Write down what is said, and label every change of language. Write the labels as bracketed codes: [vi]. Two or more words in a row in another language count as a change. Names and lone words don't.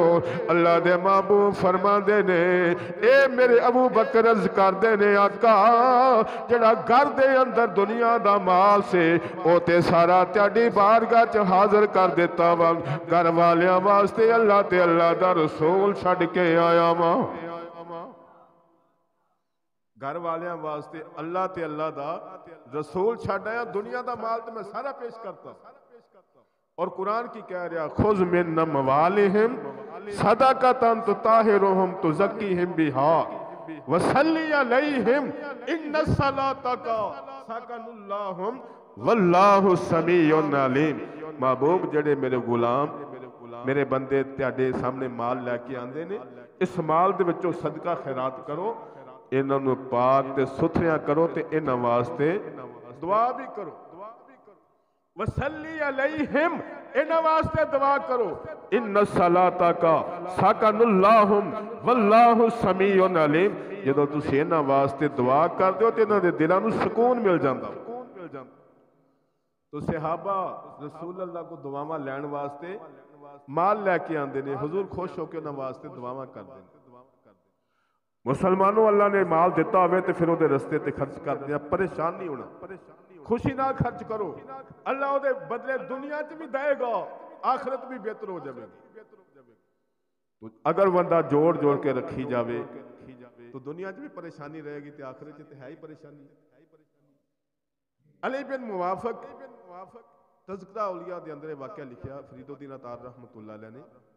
[pa] اللہ دے محبوب فرماتے نے، اے میرے ابو بکر عرض کرتے نے آقا جیہڑا گھر دے اندر دنیا دا مال سی او تے سارا تہاڈی بارگاہ چ حاضر کر دتا اے، گھر والیاں واسطے اللہ تے اللہ دا رسول چھڈ کے آیا واں. گھر والیاں واسطے اللہ تے اللہ دا رسول چھڈ آیا، دنیا دا مال تو میں سارا پیش کرتا. اور قرآن کی کہہ رہا, [ar] خذ من أموالهم صدقة تطهرهم تزكيهم بها وصل عليهم إن صلاتك سكن لهم والله سميع عليم. [pa] محبوب جیہڑے میرے غلام میرے بندے تیرے سامنے مال لے کے آندے نے، اس مال دے وچوں صدقہ خیرات کرو، انہاں نوں پاک تے ستھریاں کرو تے انہاں واسطے دعا بھی کرو. [ar] وصل عليهم [pa] انہاں واسطے دعا کرو, [ar] إن صلاتك سكن لهم والله سميع عليم. [pa] جدوں تسیں انہاں واسطے دعا کردے ہو تے انہاں دے دلاں نوں سکون مل جاندا. تو صحابہ رسول اللہ کو دعاواں لین واسطے مال لے کے آندے نے، حضور خوش ہو کر انہاں واسطے دعاواں کردے نے. مسلمانو اللہ نے مال دتا ہووے تے پھر اوہدے رستے تے خرچ کردے آں، پریشان نہیں ہونا، خوشی نال خرچ کرو، اللہ اوہدے بدلے دنیا چ بھی دے گا، آخرت بھی بہتر ہو جائے گی. تو اگر بندہ جوڑ جوڑ کے رکھی جاوے تو دنیا چ بھی پریشانی رہے گی تے آخرت چ ہے ہی پریشانی. علی بن موفق تذکرۃ الاولیاء دے اندر واقعہ لکھیا، فریدالدین عطار [ar] رحمۃ اللہ علیہ [pa] نے.